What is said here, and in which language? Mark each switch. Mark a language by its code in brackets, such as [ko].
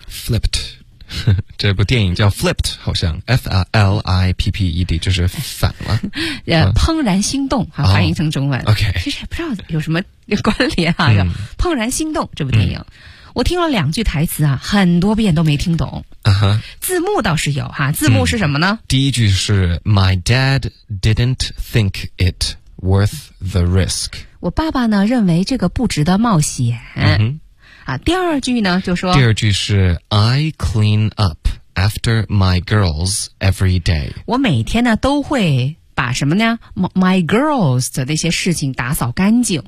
[zh] Flipped， 这部电影叫 Flipped， 好像 F-L-I-P-P-E-D 就是反了怦然心动啊，翻译成中文、 [en] oh, OK， [zh] 其实也不知道有什么关联啊、嗯、怦然心动这部电影、嗯，我听了两句台词啊，很多遍都没听懂。 Uh-huh. 字幕倒是有哈、啊，字幕是什么呢、嗯、第一句是 [en] My dad didn't think it worth the risk， [zh] 我爸爸呢认为这个不值得冒险、 uh-huh. 啊、第二句呢就说，第二句是 [en] I clean up after my girls every day， [zh] 我每天呢都会把什么呢 [en] my girls [zh] 的那些事情打扫干净。